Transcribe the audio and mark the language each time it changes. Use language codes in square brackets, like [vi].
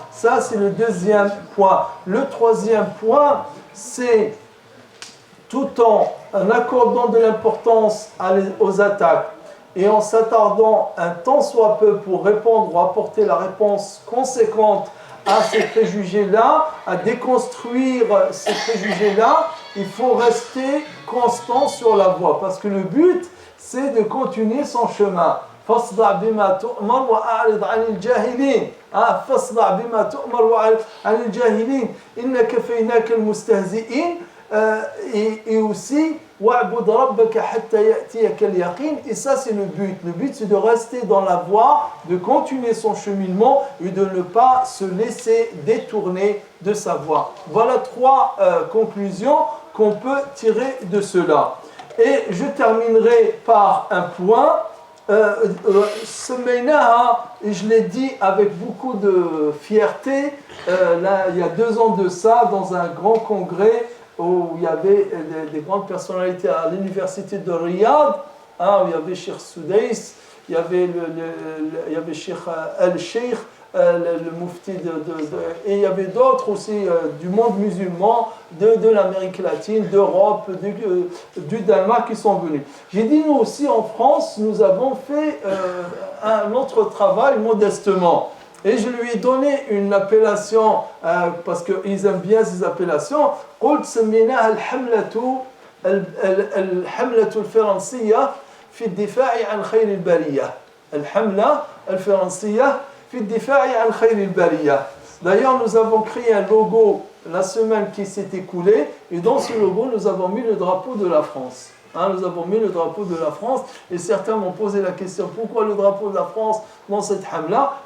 [fr] Ça, c'est le deuxième point. Le troisième point, c'est tout en accordant de l'importance aux attaques et en s'attardant un tant soit peu pour répondre ou apporter la réponse conséquente à ces préjugés-là, à déconstruire ces préjugés-là, il faut rester constant sur la voie. Parce que le but, c'est de continuer son chemin. [ar] فاصدع بما تؤمر وأعرض عن الجاهلين فاصدع بما تؤمر وأعرض عن الجاهلين إن كفيناك المستهزئين [fr] et aussi [ar] وَاعْبُدْ رَبَّكَ حَتَّى يَأْتِيَكَ الْيَقِينُ. [fr] Et ça, c'est le but. Le but, c'est de rester dans la voie, de continuer son cheminement et de ne pas se laisser détourner de sa voie. Voilà 3 conclusions qu'on peut tirer de cela. Et je terminerai par un point. Et je l'ai dit avec beaucoup de fierté, là, il y a 2 ans de ça, dans un grand congrès où il y avait des grandes personnalités à l'université de Riyad, où il y avait Cheikh Soudais, il y avait Cheikh Al-Sheikh, le mufti et il y avait d'autres aussi du monde musulman, de l'Amérique latine, d'Europe, du Danemark qui sont venus. J'ai dit, nous aussi en France, nous avons fait notre travail modestement. Et je lui ai donné une appellation, parce qu'ils aiment bien ces appellations. [ar] قلت سميناها الحملة الفرنسية في الدفاع عن خير البرية. الحملة الفرنسية في الدفاع عن خير البرية. [fr] D'ailleurs, nous avons créé un logo la semaine qui s'est écoulée, et dans ce logo, nous avons mis le drapeau de la France. Nous avons mis le drapeau de la France, et certains m'ont posé la question, pourquoi le drapeau de la France dans cette hamla?